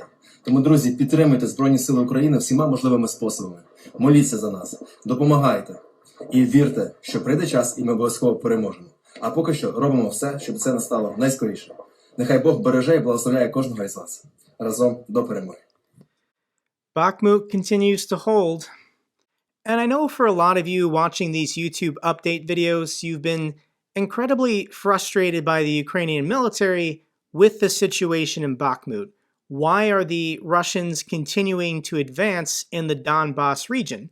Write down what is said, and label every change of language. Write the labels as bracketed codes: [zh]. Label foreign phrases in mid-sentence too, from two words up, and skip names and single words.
[uk] Тому, друзі, підтримуйте Збройні Сили України всіма можливими способами. Моліться за нас, допомагайте і вірте, що прийде час і ми обов'язково переможемо. А поки що робимо все, щоб це настало найскоріше. Нехай Бог береже і благословляє кожного із вас. Разом до перемоги. [en] Bakhmut continues to hold. And I know for a lot of you watching these YouTube update videos, you've been incredibly frustrated by the Ukrainian military with the situation in Bakhmut. Why are the Russians continuing to advance in the Donbass region?